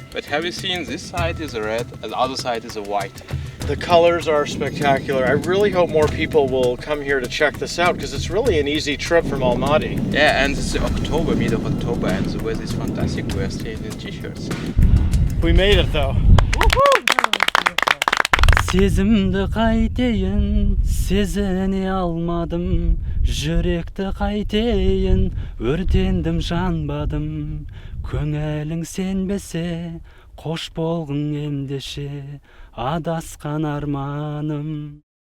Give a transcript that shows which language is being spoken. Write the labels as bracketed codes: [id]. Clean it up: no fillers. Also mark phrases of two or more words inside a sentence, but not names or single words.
[en] But have you seen this side is a red and the other side is a white? The colors are spectacular. I really hope more people will come here to check this out because it's really an easy trip from Almaty. Yeah, and it's October, mid of October, and the weather is fantastic. We are staying in t-shirts. We made it though. [kk] Сезімді қайтейін, сезіне алмадым, жүректі қайтейін, өртендім жанбадым, көңілің сенбесе, қош болғың ендеше, адасқан арманым.